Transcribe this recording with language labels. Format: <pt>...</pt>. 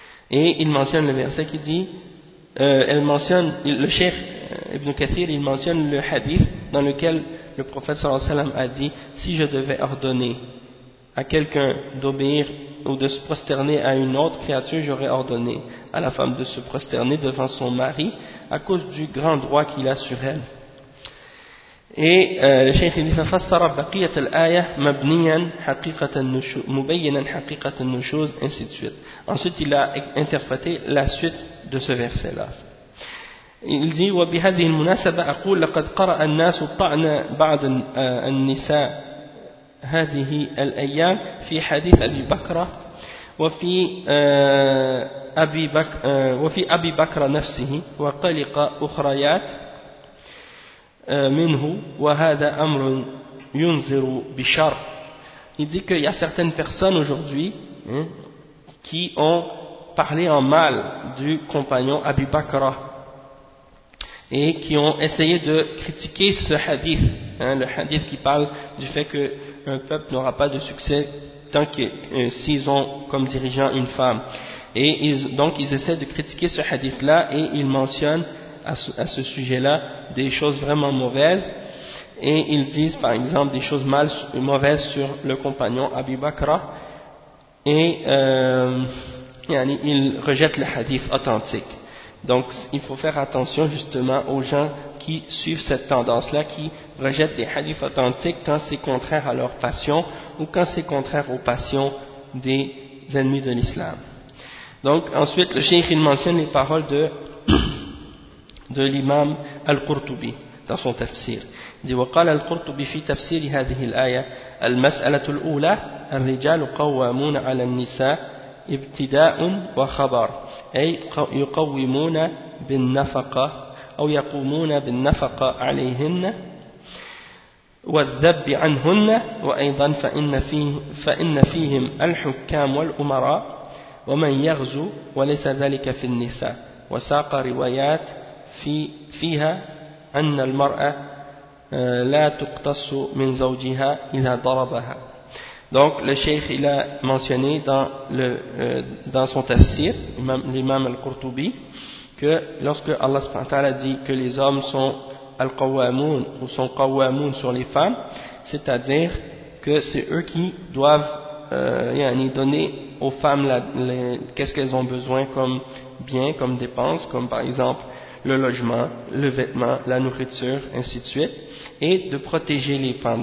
<fr>Et il mentionne le verset qui dit, le cheikh Ibn Kathir, il mentionne le hadith dans lequel le prophète sallallahu alayhi wa sallam a dit, si je devais ordonner à quelqu'un d'obéir ou de se prosterner à une autre créature, j'aurais ordonné à la femme de se prosterner devant son mari à cause du grand droit qu'il a sur elle. Et le cheikh il dit,</fr> <ar>فسر بقية الآية مبنيا حقيقة النشوز مبينا حقيقة النشوز</ar> <fr>ainsi de suite. Ensuite il a interprété la suite de ce verset là. Il dit,</fr> <ar>وبهذه المناسبة أقول لقد قرأ الناس طعن بعض النساء هذه الأيام في حديث أبي بكر وفي أبي بكر نفسه وقلق أخريات منه وهذا أمر ينذر بشر.</ar> <fr>Il dit qu'il y a certaines personnes aujourd'hui qui ont parlé en mal du compagnon Abi Bakr et qui ont essayé de critiquer ce hadith, le hadith qui parle du fait que un peuple n'aura pas de succès tant que s'ils ont comme dirigeant une femme. Et ils essaient de critiquer ce hadith-là et ils mentionnent à ce sujet-là des choses vraiment mauvaises. Et ils disent par exemple des choses mauvaises sur le compagnon Abi Bakr. Et ils rejettent le hadith authentique. Donc il faut faire attention justement aux gens qui suivent cette tendance-là, qui rejettent des hadiths authentiques quand c'est contraire à leur passion ou quand c'est contraire aux passions des ennemis de l'islam. Donc ensuite le cheikh il mentionne les paroles de l'imam Al-Qurtubi dans son tafsir. Il dit</fr> <ar>« وقال القرطبي في تفسير هذه الآية المسألة الأولى الرجال قوامون على النساء ابتداء وخبر أي يقومون بالنفقة أو يقومون بالنفقة عليهن والذب عنهن وأيضا فإن فيهم الحكام والأمراء ومن يغزو وليس ذلك في النساء وساق روايات فيها أن المرأة لا تقتص من زوجها إذا ضربها.</ar> <fr>Donc le cheikh il a mentionné dans son tafsir, l'imam Al-Qurtubi, que lorsque Allah subhanahu wa ta'ala dit que les hommes sont al-qawwamun ou sont qawwamun sur les femmes, c'est-à-dire que c'est eux qui doivent donner aux femmes qu'est-ce qu'elles ont besoin comme bien, comme dépenses, comme par exemple le logement, le vêtement, la nourriture, ainsi de suite, et de protéger les femmes.</fr>